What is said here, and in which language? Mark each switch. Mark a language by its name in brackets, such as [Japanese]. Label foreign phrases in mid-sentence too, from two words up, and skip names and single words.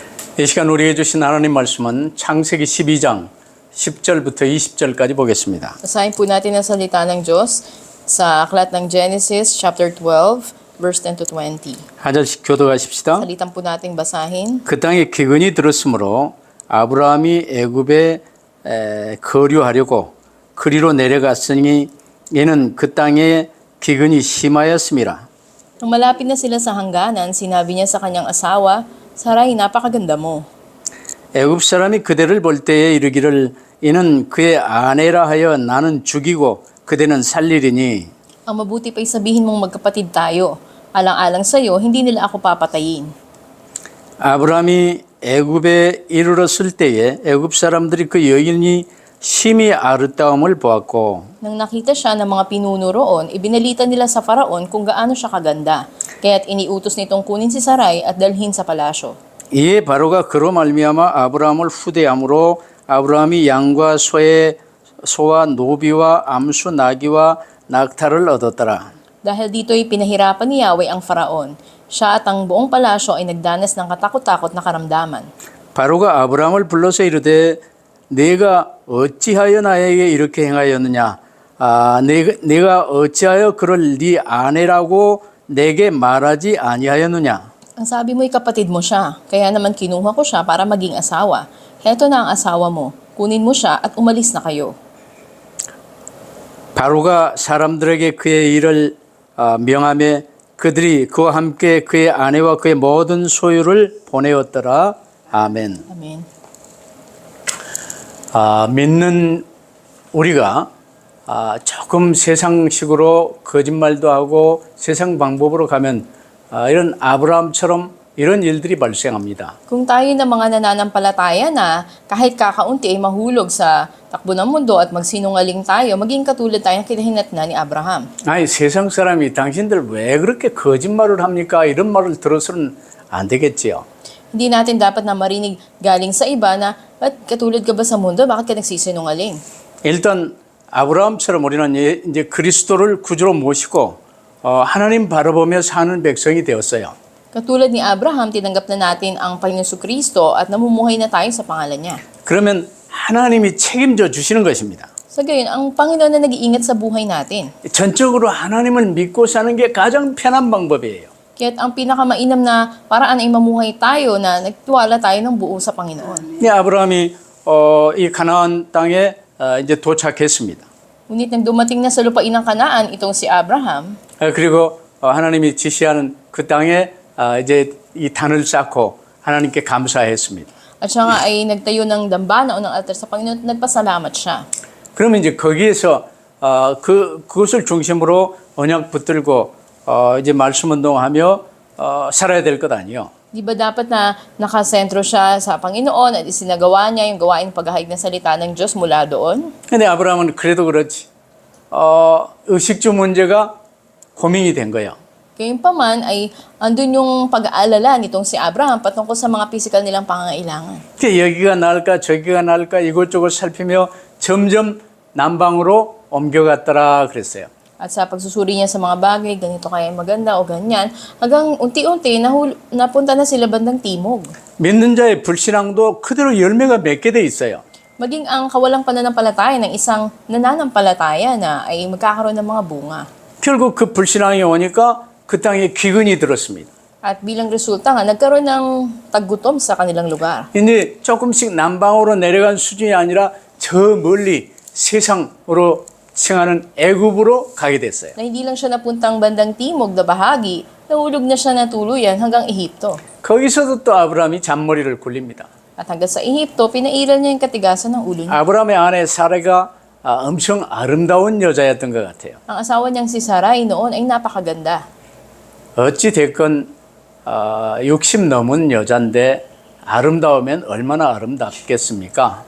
[Korean] 이 시간 우리에게 주신 하나님 말씀은 창세기 12장 10절부터 20절까지 보겠습니다. [Filipino] Basahin po natin ang salita ng Diyos sa aklat ng Genesis [English] chapter 12 verse 10 to 20. [Korean] 한 절씩 교도하십시다. [Filipino] Salitan po nating basahin. [Korean] 그 땅에 기근이 들었으므로 아브라함이 애굽에 거류하려고 그리로 내려갔으니 이는 그 땅에 기근이 심하였음이라. [Filipino] Nang malapit na sila sa hangganan, sinabi niya sa kanyang asawa, Sarai, napakaganda mo. [Korean] 애굽 사람이 그대를 볼 때에 이르기를 이는 그의 아내라 하여 나는 죽이고 그대는 살리리니 [Filipino] Ang mabuti pa'y sabihin mong magkapatid tayo. Alang-alang sa'yo, hindi nila ako papatayin. [Korean] 아브라함이 애굽에 이르렀을 때에 애굽 사람들이 그 여인이 심히 아름다움을 보았고 [Filipino] Nang nakita siya ng mga pinuno roon, ibinalita nila sa Faraon kung gaano siya kaganda. Kaya't iniutos nitong kunin si Sarai at dalhin sa palasyo. [Korean] 이에 바로가 그로 말미암아 아브라함을 후대함으로 아브라함이 양과 소와 노비와 암수 나귀와 낙타를 얻었더라. [Filipino] Dahil dito'y pinahirapan ni Yahweh ang Faraon. Siya at ang buong palasyo ay nagdanas ng katakot-takot na karamdaman. [Korean] 바로가 아브라함을 불러서 이르되 내가 어찌하여 나에게 이렇게 행하였느냐? 내가 어찌하여 그를 네 아내라고 내게 말하지 아니하였느냐? [Filipino] Ang sabi mo'y kapatid mo siya, kaya naman kinuha ko siya para maging asawa. Heto na ang asawa mo, kunin mo siya at umalis na kayo. [Korean] 바로가 사람들에게 그의 일을 명하며 그들이 그와 함께 그의 아내와 그의 모든 소유를 보내었더라. 아멘. [Filipino] Amen. [Korean] 믿는 우리가 조금 세상식으로 거짓말도 하고 세상 방법으로 가면 이런 아브라함처럼 이런 일들이 발생합니다. [Filipino] Kung tayo na mga nananampalataya na kahit kakaunti ay mahulog sa takbo ng mundo at magsinungaling tayo, maging katulad tayo ng kinahinatnan ni Abraham. [Korean] 아니 세상 사람이 당신들 왜 그렇게 거짓말을 합니까? 이런 말을 들어서는 안 되겠지요. [Filipino] Hindi natin dapat na marinig galing sa iba na, ba't katulad ka ba sa mundo? Bakit ka nagsisinungaling? [Korean] 일단 아브라함처럼 우리는 이제 그리스도를 구주로 모시고 하나님 바라보며 사는 백성이 되었어요. [Filipino] Katulad ni Abraham, tinanggap na natin ang Panginoon Kristo at namumuhay na tayo sa pangalan niya. [Korean] 그러면 하나님이 책임져 주시는 것입니다. [Filipino] Sa gayon, ang Panginoon na nag-iingat sa buhay natin. [Korean] 전적으로 하나님을 믿고 사는 게 가장 편한 방법이에요. [Filipino] Kaya't ang pinakamainam na paraan ay mamuhay tayo na nagtiwala tayo ng buo sa Panginoon. [Korean] 아브라함이 이 가나안 땅에 이제 도착했습니다. [Filipino] Ngunit nang dumating na sa lupain ng Kanaan itong si Abraham, [Korean] 그리고 하나님이 지시하는 그 땅에 이제 이 단을 쌓고 하나님께 감사했습니다. [Filipino] at siya nga ay nagtayo ng dambana o ng altar sa Panginoon at nagpasalamat siya. [Korean] 그러면 이제 거기에서 그것을 중심으로 언약 붙들고 이제 말씀 운동하며 살아야 될 것 아니에요. [Filipino] Di ba dapat na nakasentro siya sa Panginoon at isinagawa niya yung gawain paghahig ng salita ng Diyos mula doon? [Korean] 근데 아브라함은 그래도 그렇지. 의식주 문제가 고민이 된 거예요. [Filipino] Gayunpaman ay andun yung pag-aalala nitong si Abraham patungkol sa mga physical nilang pangangailangan. [Korean] 여기가 나을까 저기가 나을까 이곳저곳 살피며 점점 남방으로 옮겨갔더라 그랬어요. [Filipino] At sa pagsusuri niya sa mga bagay, ganito kaya maganda o ganyan, hanggang unti-unti napunta na sila bandang timog. [Korean] 믿는 자의 불신앙도 그대로 열매가 맺게 돼 있어요. [Filipino] Maging ang kawalang pananampalataya ng isang nananampalataya na ay magkakaroon ng mga bunga. [Korean] 결국 그 불신앙이 오니까 그 땅에 기근이 들었습니다. [Filipino] At bilang resulta nga, nagkaroon ng taggutom sa kanilang lugar. [Korean] 이제 조금씩 남방으로 내려간 수준이 아니라 저 멀리 세상으로 칭하는 애굽으로 가게 됐어요. [Filipino] Na hindi lang siya napuntang bandang timog na bahagi, nahulog na siya na tuluyan hanggang Ehipto. [Korean] 거기서도 또 아브라함이 잔머리를 굴립니다. [Filipino] At hanggang sa Ehipto, pinairal niya yung katigasan ng ulo niya. [Korean] 아브라함의 아내 사라가 엄청 아름다운 여자였던 것 같아요. [Filipino] Ang asawa niyang si Sarai noon ay napakaganda. [Korean] 어찌 됐건 60 넘은 여잔데 아름다우면 얼마나 아름답겠습니까?